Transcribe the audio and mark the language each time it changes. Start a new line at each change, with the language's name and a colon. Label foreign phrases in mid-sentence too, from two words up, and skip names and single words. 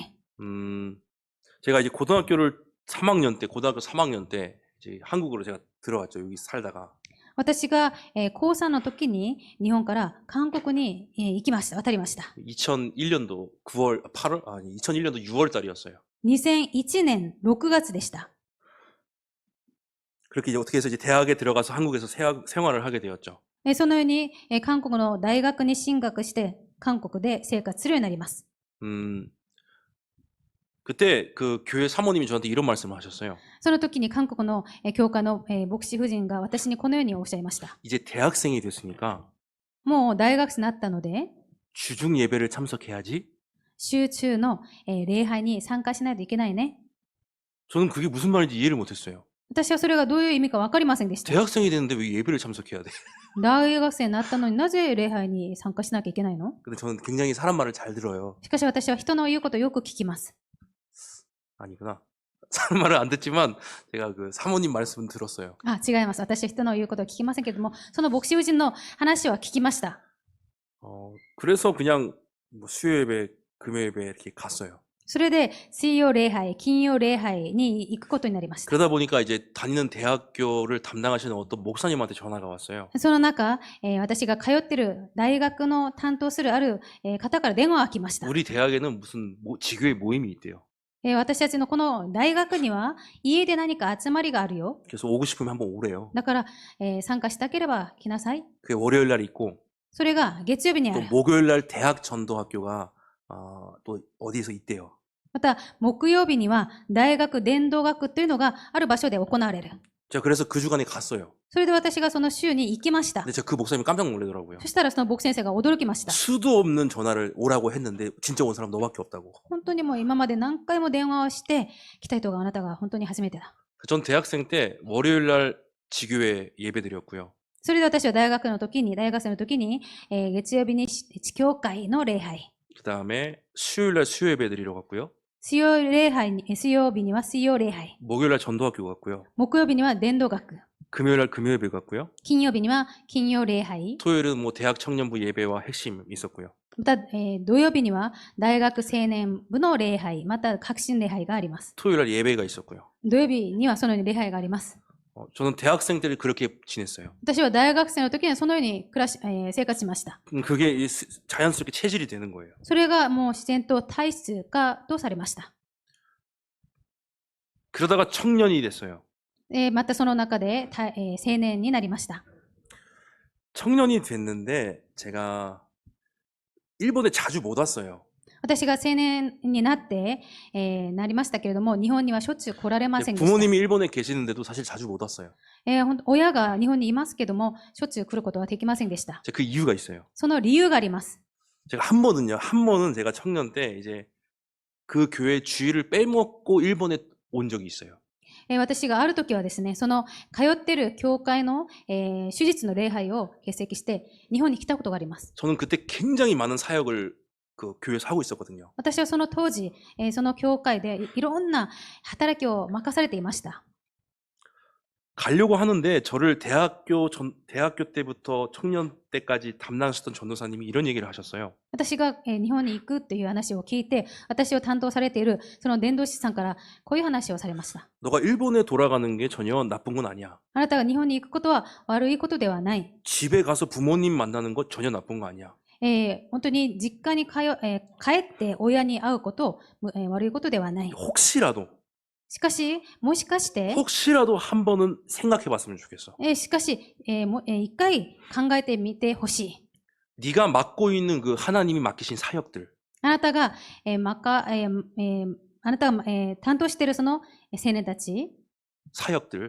Korean: 제가 이제 고등학교 3학년 때 이제 한국으로 제가 들어왔죠. 여기 살다가.
Japanese: 私が、高3の時に日本から韓国に、渡りました。
Korean: 2001년도 6월 달이었어요.
Japanese: 2001 年6月でした。
Korean: 그렇게 이제 어떻게 해서 이제 대학에 들어가서 한국에서 생활을 하게 되었죠.
Japanese: そのように、韓国の大学に進学して韓国で生活するようになります。
Korean: 그때 그 교회 사모님이 저한테 이런 말씀을 하셨어요.
Japanese: その時に韓国の、教会の、牧師夫人が私にこのようにおっしゃいました。
Korean: 이제 대학생이 됐으니까
Japanese: もう大学生になったので、
Korean: 주중 예배를 참석해야지.
Japanese: 週中の、礼拝に参加しないといけないね。
Korean: 저는 그게 무슨 말인지 이해를 못했어요.
Japanese: 私はそれがどういう意味か分かりませんでした。
Korean: 대학생이 됐는데 왜 예배를 참석해야 돼?
Japanese: 大学生になったのになぜ礼拝に参加しなきゃいけないの？
Korean: 근데 저는 굉장히 사람 말을 잘 들어요.
Japanese: しかし私は人の言うことをよく聞きます。
Korean: 아니구나. 사는 말을 안 듣지만 제가 그 사모님 말씀은 들었어요.
Japanese: あ、違います。私は人の言うことを聞きませんけれども、その牧師夫人の話は聞きました。
Korean: 그래서 그냥 뭐 수요 예배, 금요 예배 이렇게 갔어요.
Japanese: それで水曜礼拝、金曜礼拝に行くことになりました。
Korean: 그러다 보니까 이제 다니는 대학교를 담당하시는 어떤 목사님한테 전화가 왔어요.
Japanese: その中、私が通っている大学の担当するある、方から電話が来ました。
Korean: 우리 대학에는 무슨 지교회 모임이 있대요.
Japanese: 私たちのこの大学には家で何か集まりがあるよ。
Korean: 그래서 오고 싶으면 한번 오래요.
Japanese: だから、参加したければ来なさい。
Korean: 그게 월요일 날 있고
Japanese: それが月曜日にあ
Korean: 또
Japanese: る。
Korean: 목요일 날 대학 전도학교가 또 어디에서 있대요.
Japanese: また、木曜日には大学伝道学というのがある場所で行われる。
Korean: 제가 그래서 그 주간에 갔어요.
Japanese: それで私がその週に行きました。
Korean: 근데 제가 그 목사님이 깜짝 놀라더라고요.
Japanese: そしたらその牧先生が驚きました。
Korean: 수도 없는 전화를 오라고 했는데 진짜 온 사람 너밖에 없다고.
Japanese: 本当にもう今まで何回も電話をして来た人があなたが本当に初めてだ。
Korean: 전 대학생 때 월요일 날 지교회 예배 드렸고요.
Japanese: それで私は大学生の時に、月曜日に地教会の礼拝。
Korean: 그 다음에 수요일 날 수요 예배 드리러 갔고요.
Japanese: 水曜日には水曜礼拝。
Korean: 목요일 날 전도학교 갔고요.
Japanese: 木曜日には伝道学。
Korean: 금요일 날 금요 예배 갔고요.
Japanese: 金曜日には金曜礼拝。
Korean: 토요일은 뭐 대학 청년부 예배와 핵심 있었고요.
Japanese: また、土曜日には大学青年部の礼拝、また革新礼拝があります。
Korean: 토요일 날 예배가 있었고요.
Japanese: 土曜日にはそのように礼拝があります。
Korean: 저는 대학생 때를 그렇게 지냈어요.
Japanese: 私は大学生の時にはそのように生活しました。
Korean: 그게 자연스럽게 체질이 되는 거예요.
Japanese: それがもう自然と体質化とされました。
Korean: 그러다가 청년이 됐어요.
Japanese: またその中で、青年になりました。
Korean: 청년이 됐는데 제가 일본에 자주 못 왔어요.
Japanese: 私が青年になって、なりましたけれども、日本にはしょっちゅう来られませんでした。
Korean: 부모님이 일본에 계시는데도 사실 자주 못 왔어요.
Japanese: 親が日本にいますけども、しょっちゅう来ることはできませんでした。
Korean: 그 이유가 있어요.
Japanese: その理由があります。
Korean: 제가 한 번은 제가 청년 때 이제 그 교회 주일을 빼먹고 일본에 온 적이 있어요.
Japanese: 私がある時はですね、その通っている教会の、手術の礼拝を欠席して日本に来たことがあります。
Korean: 저는 그때 굉장히 많은 사역을 그 교회에서 하고 있었거든요.
Japanese: 私はその当時、その教会でいろんな働きを任されていました。
Korean: 가려고 하는데 저를 대학교 때부터 청년 때까지 담당하셨던 전도사님이 이런 얘기를 하셨어요.
Japanese: 私が日本に行くっていう話を聞いて、私を担当されているその伝道師さんからこういう話をされました。
Korean: 너가 일본에 돌아가는 게 전혀 나쁜 건 아니야.
Japanese: あなたが日本に行くことは悪いことではない。
Korean: 집에 가서 부모님 만나는 거 전혀 나쁜 거 아니야.
Japanese: 本当に実家に帰って親に会うこと、悪いことではない。
Korean: 혹시라도
Japanese: しかし、もしかして、
Korean: 혹시라도 한 번은 생각해 봤으면 좋겠어.
Japanese: しかし、一回考えてみてほしい。
Korean: 네가 맡고 있는 그 하나님이 맡기신 사역들.
Japanese: あなたが、担当しているその青年たち、
Korean: 사역들.